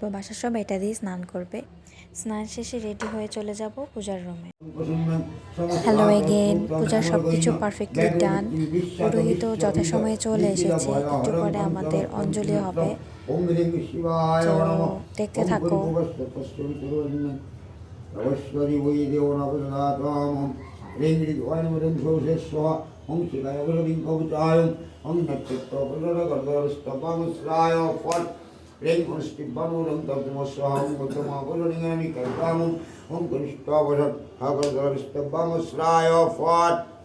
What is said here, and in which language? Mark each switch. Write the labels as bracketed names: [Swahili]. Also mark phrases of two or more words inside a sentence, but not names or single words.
[Bangla] বাসার সবাই এটা দিয়ে স্নান করবে। স্নান শেষে রেডি হয়ে চলে যাব পূজার রুমে। [English] hello again, [Bangla] পূজার সব কিছু [English] perfectly done. [Bangla] পুরোহিতও যথাসময়ে চলে এসেছে। একটু পরে আমাদের অঞ্জলি হবে, তো দেখতে থাকো। Ring on Stibanum, Dagmosam, Mutamabuling, and Nikamum, Unkunstavarat, Hagagar Stabamus Raya fought.